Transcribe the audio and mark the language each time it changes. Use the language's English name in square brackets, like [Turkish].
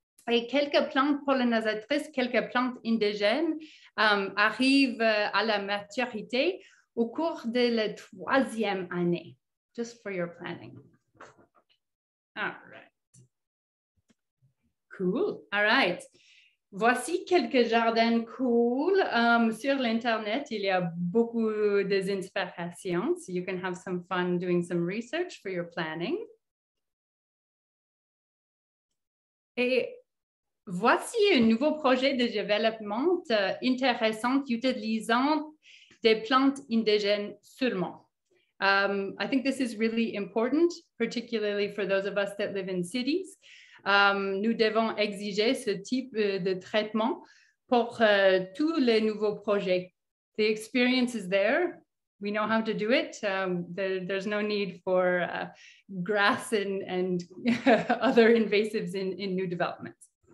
[French] Et quelques plantes pollinisatrices, quelques plantes indigènes arrivent à la maturité au cours de la 3e année. [English] Just for your planning. All right. Cool. All right. [French] Voici quelques jardins cool. Sur l'Internet, il y a beaucoup d'inspirations. [English] So you can have some fun doing some research for your planning. [French] Et voici un nouveau projet de développement intéressant utilisant des plantes indigènes seulement. [English] I think this is really important, particularly for those of us that live in cities. [French] Nous devons exiger ce type de traitement pour tous les nouveaux projets. [English] The experience is there. We know how to do it. There's no need for grass and other invasives in new developments.